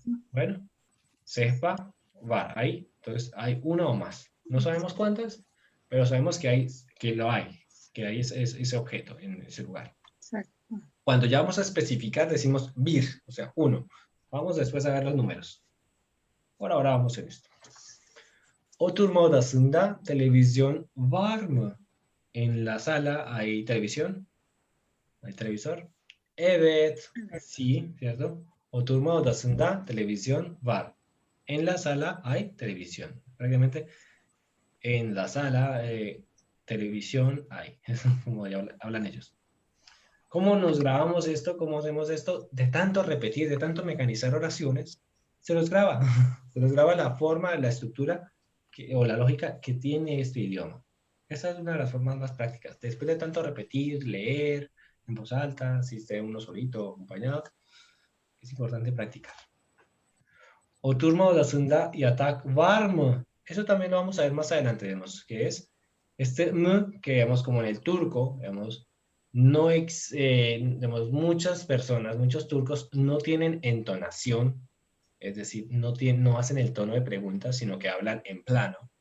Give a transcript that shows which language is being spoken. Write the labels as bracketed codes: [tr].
[es] Bueno, [tr] sehpa var, [es] ahí, entonces hay una o más. No sabemos cuántas, pero sabemos que hay ese objeto en ese lugar. Exacto. Cuando ya vamos a especificar, decimos bir, o sea, uno. Vamos después a ver los números. Por ahora vamos en esto. [tr] Oturma odasında televisión var mı? [es] En la sala hay televisión. ¿Hay televisor? [tr] Evet, [es] sí, ¿cierto? [tr] Oturma odasında televisión var. [es] En la sala hay televisión. Prácticamente en la sala televisión hay. Como ya hablan ellos. ¿Cómo nos grabamos esto? ¿Cómo hacemos esto? De tanto repetir, de tanto mecanizar oraciones, se los graba. Se los graba la forma, la estructura o la lógica que tiene este idioma. Esa es una de las formas más prácticas. Después de tanto repetir, leer en voz alta, si esté uno solito o acompañado, es importante practicar. [tr] Oturma odasında yatak var mı? [es] Eso también lo vamos a ver más adelante, vemos, que es este m, que vemos como en el turco, vemos, no digamos, muchas personas, muchos turcos no tienen entonación, es decir, no hacen el tono de pregunta, sino que hablan en plano.